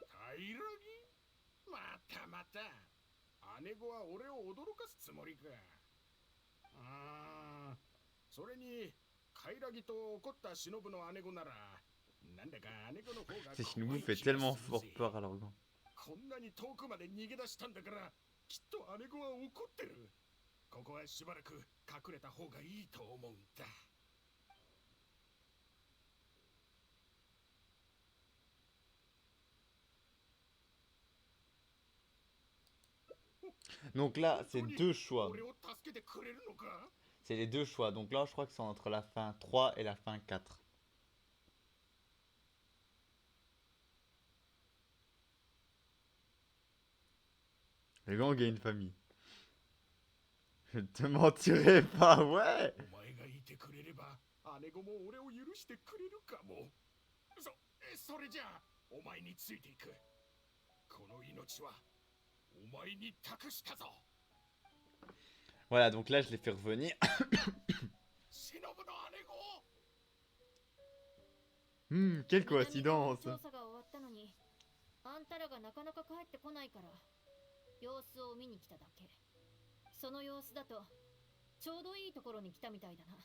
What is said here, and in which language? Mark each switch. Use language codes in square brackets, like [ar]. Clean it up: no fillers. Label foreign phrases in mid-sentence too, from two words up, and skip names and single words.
[ja] カイラギ？またまた。姉子は俺を驚かすつもりか。それにカイラギと怒った忍の姉子ならなんだか姉子の方が [fr] C'est [ja] 怖 [fr] Shinobu [ja] い [fr] fait [ja] 気が [fr] tellement [ja] する [fr] fort [ja] ぜ。 [fr] peur à l'argent. [ja] こんなに遠くまで逃げ出したんだからきっと姉子は怒ってる。ここはしばらく隠れた方がいいと思うんだ。 [fr] Donc là, c'est deux choix. [ja] 俺を助けてくれるのか？ [fr] C'est les deux choix. Donc là, je crois que c'est entre la fin 3 et la fin 4. Le gang a une famille. Je te mentirai pas, ouais. [ja] お前がいてくれれば姉子も俺を許してくれるかも。それじゃあお前についていく。この命はお前に託したぞ。 [fr] Voilà, donc là, je l'ai fait revenir. [ja] 忍の姉子。 [fr] Quelle coïncidence. [ja] 調査が終わったのに、あんたらがなかなか帰ってこないから様子を見に来ただけ。その様子だとちょうどいいところに来たみたいだな。